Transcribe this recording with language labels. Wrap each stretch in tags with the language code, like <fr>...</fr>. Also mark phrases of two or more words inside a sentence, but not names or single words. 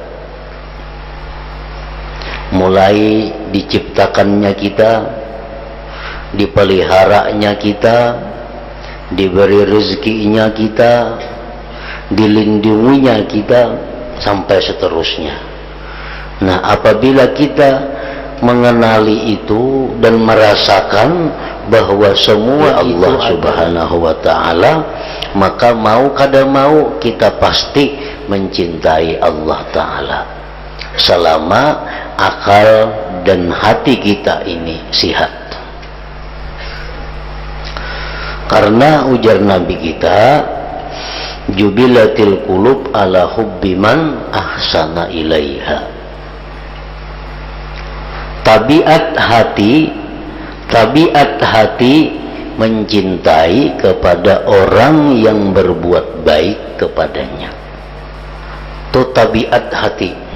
<bjn>Mulai diciptakannya kita, dipeliharanya kita, diberi rezekinya kita, dilindunginya kita, sampai seterusnya. Nah apabila kita mengenali itu dan merasakan bahwa semua Allah</bjn> <ar>سبحانه وتعالى,</ar> <bjn>maka mau kada mau kita pasti mencintai Allah ta'ala selama akal dan hati kita ini sihat. Karena ujar Nabi kita,</bjn> <ar>جبلت القلوب على حب من أحسن إليها.</ar> <bjn>Tabiat hati mencintai kepada orang yang berbuat baik kepadanya. Itu tabiat hati.</bjn>